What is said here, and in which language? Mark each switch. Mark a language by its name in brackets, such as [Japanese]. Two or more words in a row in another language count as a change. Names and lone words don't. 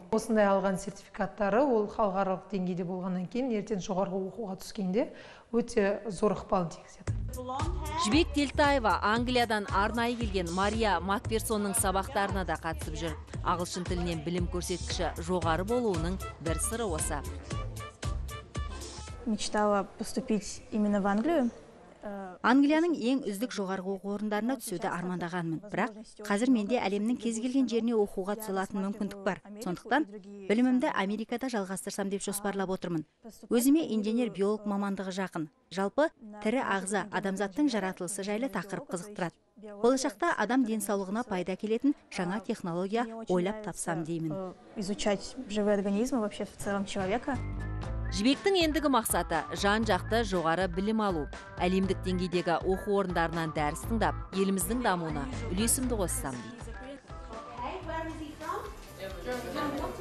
[Kazakh] Осындай алған сертификаттары ол халықаралық деңгейде болғаннан кейін ертең жоғарғы оқуға түскенде өте зор ықпалын тигізеді. Жібек Телтаева Англиядан арнайы келген Мария Макферсонның сабақтарына да қатысып жүр. Ағылшын тілінен білім көрсеткіші жоғары болуының бір сыры осы. [Russian] Мечтала поступить именно в Англию. [Kazakh] Англияның ең үздік жоғарғы оқу орындарына түсуді армандағанмын. Бірақ қазір менде әлемнің кез келген жеріне оқуға түсе алатын мүмкіндік бар. Сондықтан білімімді Америкада жалғастырсам деп жоспарлап отырмын. Өзіме инженер-биолог мамандығы жақын. Жалпы тірі ағза адамзаттың жаратылысы жайлы тақырып қызықтырады. Болашақта адам денсаулығына пайда келетін жаңа технология ойлап тапсам деймін. [Russian] Изучать живые организмы вообще в целом человека. [Kazakh] Жібектің ендігі мақсаты жан-жақты жоғары білім алу. Әлемдік деңгейдегі оқу орындарынан дәріс тыңдап, еліміздің дамуына үлесімді қоссам дейді.